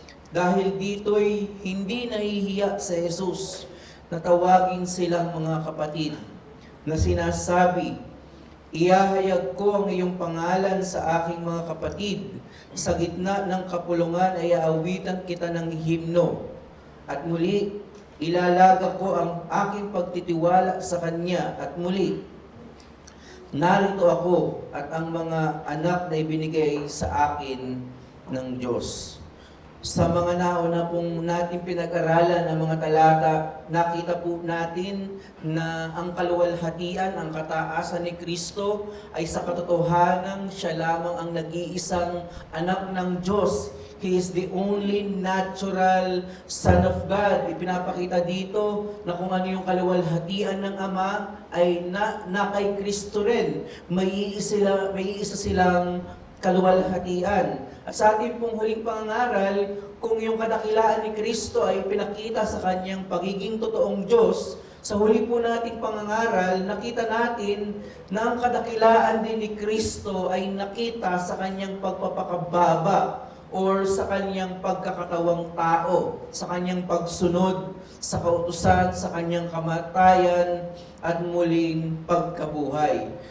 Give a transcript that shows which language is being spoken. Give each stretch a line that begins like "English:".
Filipino: Dahil dito'y hindi nahihiya sa Jesus na tawagin silang mga kapatid, na sinasabi, ihahayag ko ang iyong pangalan sa aking mga kapatid, sa gitna ng kapulungan ay aawitan kita ng himno, at muli ilalaga ko ang aking pagtitiwala sa Kanya, at muli narito ako at ang mga anak na ibinigay sa akin ng Diyos. Sa mga nauna pong natin pinag-aralan ng mga talata, nakita po natin na ang kaluwalhatian, ang kataasan ni Kristo ay sa katotohanan siya lamang ang nag-iisang anak ng Diyos.
English: He is the only natural Son of God.
Filipino: Ipinapakita dito na kung ano yung kaluwalhatian ng Ama ay na kay Kristo rin. May isa silang kaluwalhatian. At sa ating pong huling pangangaral, kung yung kadakilaan ni Kristo ay pinakita sa Kanyang pagiging totoong Diyos, sa huli po nating pangangaral, nakita natin na ang kadakilaan din ni Kristo ay nakita sa Kanyang pagpapakababa or sa Kanyang pagkakatawang tao, sa Kanyang pagsunod sa kautusan, sa Kanyang kamatayan at muling pagkabuhay.